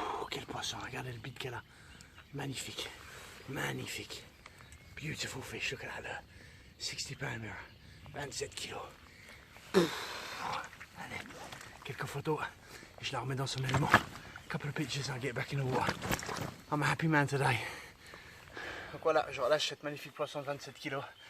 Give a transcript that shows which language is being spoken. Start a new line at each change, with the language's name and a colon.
French: Quel poisson. Regardez le bite qu'elle a. Magnifique. Magnifique.
English: Beautiful fish. Look at that. 60 pound mirror. 27 kilos. Allez.
French: quelques photos et je la remets dans son élément.
English: Couple of pictures and I'll get back in the water. I'm a happy man today.
French: Donc voilà, je relâche cette magnifique poisson de 27 kg.